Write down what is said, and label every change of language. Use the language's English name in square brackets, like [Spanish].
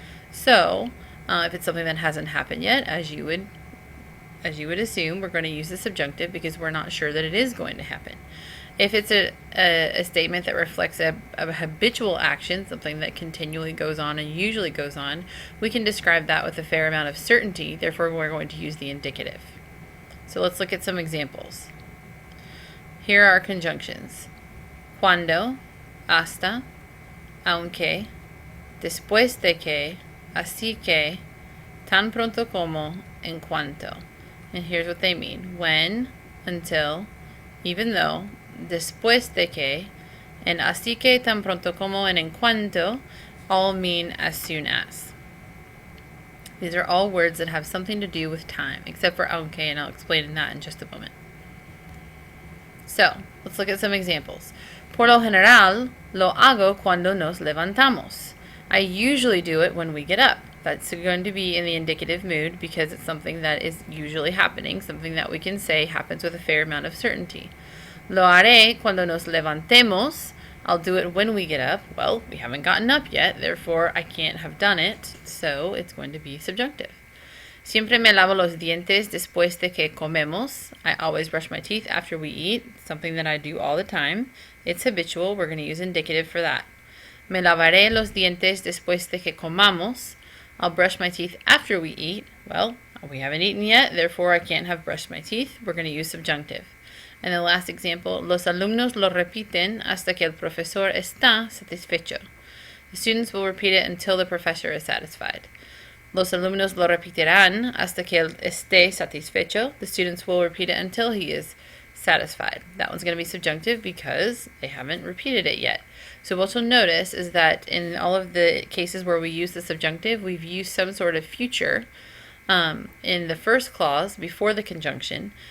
[English] So, if it's something that hasn't happened yet, as you would assume, we're going to use the subjunctive because we're not sure that it is going to happen. If it's a statement that reflects a habitual action, something that continually goes on and usually goes on, we can describe that with a fair amount of certainty. Therefore, we're going to use the indicative. So let's look at some examples. Here are conjunctions. [Spanish] Cuando, hasta, aunque, después de que, así que, tan pronto como, en cuanto. [English] And here's what they mean. When, until, even though, después de que, and así que, tan pronto como, and en cuanto all mean as soon as. These are all words that have something to do with time, except for aunque, and I'll explain that in just a moment. So, let's look at some examples. [Spanish] Por lo general, lo hago cuando nos levantamos. [English] I usually do it when we get up. That's going to be in the indicative mood because it's something that is usually happening, something that we can say happens with a fair amount of certainty. [Spanish] Lo haré cuando nos levantemos. [English] I'll do it when we get up. Well, we haven't gotten up yet, therefore I can't have done it, so it's going to be subjunctive. [Spanish] Siempre me lavo los dientes después de que comemos. [English] I always brush my teeth after we eat, something that I do all the time. It's habitual. We're going to use indicative for that. [Spanish] Me lavaré los dientes después de que comamos. [English] I'll brush my teeth after we eat. Well, we haven't eaten yet, therefore I can't have brushed my teeth. We're going to use subjunctive. And the last example, [Spanish] los alumnos lo repiten hasta que el profesor está satisfecho. [English] The students will repeat it until the professor is satisfied. [Spanish] Los alumnos lo repetirán hasta que él esté satisfecho. [English] The students will repeat it until he is satisfied. That one's going to be subjunctive because they haven't repeated it yet. So what you'll notice is that in all of the cases where we use the subjunctive, we've used some sort of future in the first clause before the conjunction.